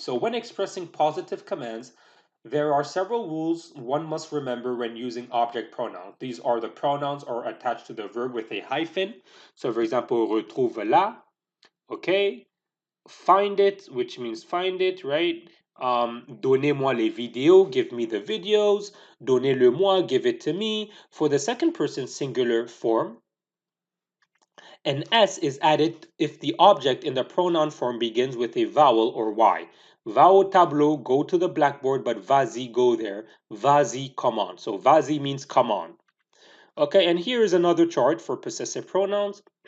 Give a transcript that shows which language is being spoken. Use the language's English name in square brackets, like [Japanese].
[English] So when expressing positive commands, there are several rules one must remember when using object pronouns. These are the pronouns are attached to the verb with a hyphen. So for example, [French] retrouve là, [English] okay? Find it, which means find it, right? [French] Donnez-moi les vidéos, [English] give me the videos. [French] Donnez-le-moi, [English] give it to me. For the second person singular form, an S is added if the object in the pronoun form begins with a vowel or Y. [French] Va au tableau, [English] go to the blackboard, but [French] vas-y, [English] go there. [French] Vas-y, [English] come on. So [French] vas-y [English] means come on. Okay, and here is another chart for possessive pronouns.